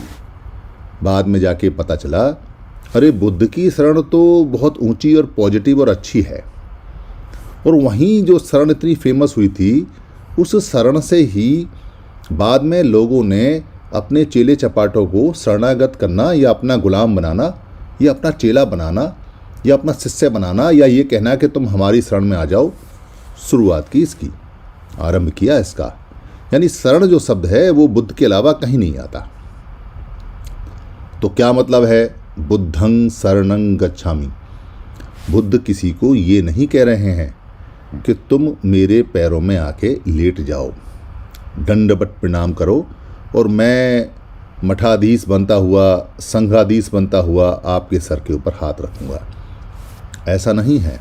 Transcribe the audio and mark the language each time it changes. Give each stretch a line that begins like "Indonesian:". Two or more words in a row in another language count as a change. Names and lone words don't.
Hindi: बाद में जाके पता चला अरे बुद्ध की शरण तो बहुत ऊंची और पॉजिटिव और अच्छी है, और वहीं जो शरण इतनी फेमस हुई थी, उस शरण से ही बाद में लोगों ने अपने चेले चपाटों को शरणागत करना या अपना गुलाम बनाना या अपना चेला बनाना या अपना शिष्य बनाना या ये कहना कि तुम हमारी शरण में आ जाओ, शुरुआत की इसकी, आरंभ किया इसका। यानी शरण जो शब्द है वो बुद्ध के अलावा कहीं नहीं आता। तो क्या मतलब है
Pali: बुद्धं शरणं गच्छामि?
Hindi: बुद्ध किसी को ये नहीं कह रहे हैं कि तुम मेरे पैरों में आके लेट जाओ, दंडवत प्रणाम करो और मैं मठाधीश बनता हुआ, संघाधीश बनता हुआ आपके सर के ऊपर हाथ रखूंगा। ऐसा नहीं है।